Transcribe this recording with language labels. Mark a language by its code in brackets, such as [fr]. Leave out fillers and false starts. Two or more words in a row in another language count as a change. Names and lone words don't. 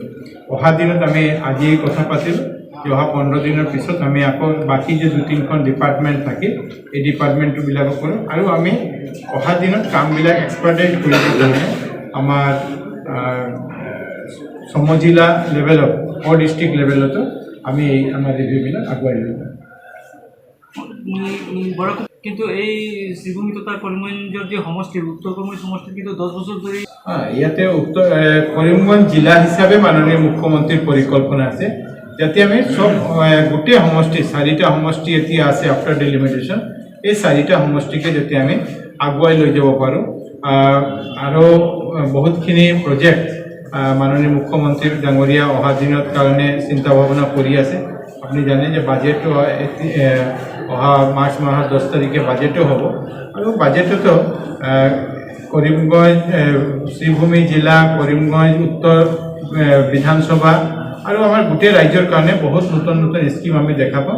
[as] অহা দিনত আমি আজি কথা পাতিলোঁ যে অহা 15 দিনৰ পিছত আমি আকৌ বাকী যে 2-3খন ডিপাৰ্টমেণ্ট থাকে এই ডিপাৰ্টমেণ্টবিলাকো কৰোঁ, আৰু আমি অহা দিনত কামবিলাক এক্সপাৰ্টাইজ কৰিব কাৰণে আমাৰ সমজিলা লেভেলত, ডিষ্ট্ৰিক্ট লেভেলতো আমি আমাৰ ৰিভিউবিলাক আগুৱাই লৈ যাম। [bn] কিন্তু এই শ্রীভূমি তথা করিমগঞ্জের যে সমষ্টি, উত্তর করিমগঞ্জ সমষ্টি কিন্তু 10 বছর ধরে [as] ইয়াতে করিমগঞ্জ জিলা হিসাবে মাননীয় মুখ্যমন্ত্রীর পরিকল্পনা আছে যাতে আমি সব গোটেই সমষ্টি 4টা সমষ্টি এতিয়া আছে [en] after delimitation, [as] এই 4টা সমষ্টিকে যাতে আমি আগুৱাই লৈ যাব পাৰোঁ। আৰু বহুতখিনি প্ৰজেক্ট মাননীয় মুখ্যমন্ত্রী ডাঙৰীয়া অহা দিনৰ কাৰণে চিন্তা ভাৱনা কৰি আছে। আপুনি জানে যে বাজেটটো অহা মাৰ্চ মাহৰ 10 তাৰিখে বাজেটো হ'ব, আৰু বাজেটতো করিমগঞ্জ শ্রীভূমি জিলা, করিমগঞ্জ উত্তৰ বিধানসভা আৰু আমাৰ গোটেই ৰাজ্যৰ কাৰণে বহুত নতুন নতুন স্কিম আমি দেখা পাওঁ।